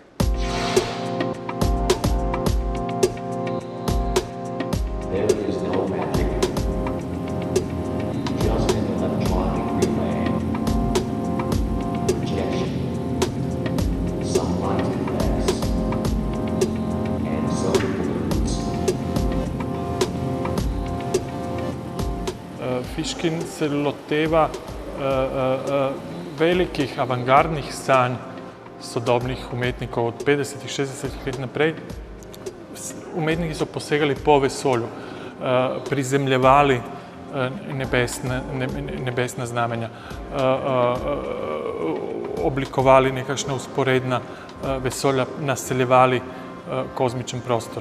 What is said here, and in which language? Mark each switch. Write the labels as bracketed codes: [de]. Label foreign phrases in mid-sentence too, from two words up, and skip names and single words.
[en] There is no magic, just an electronic relay, projection, some light effects, and so balloons. [sl] Fiškin se loteva velikih avangardnih sanj sodobnih umetnikov od 50-ih, 60-ih let naprej. Umetniki so posegali po vesolju, prizemljevali nebesna znamenja, oblikovali nekakšna vzporedna vesolja, naseljevali kozmičen prostor.